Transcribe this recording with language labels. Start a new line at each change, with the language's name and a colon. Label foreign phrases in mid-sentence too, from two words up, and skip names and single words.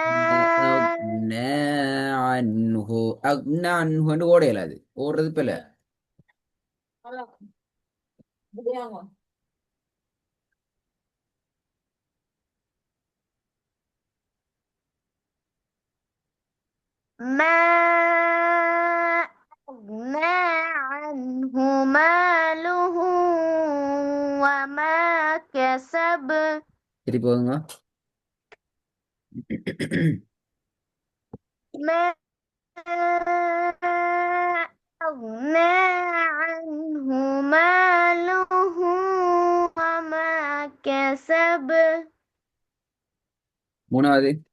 Arabic: أغنى عنه أغنى عنه
Tamil: ஓடையல அது ஓடுறது பிழை.
Arabic: ما أغنى عنه ماله وما كسب.
Tamil: திருப்பி போதுங்க.
Arabic: ما أغنى عنه ماله وما كسب.
Tamil: மூணாவது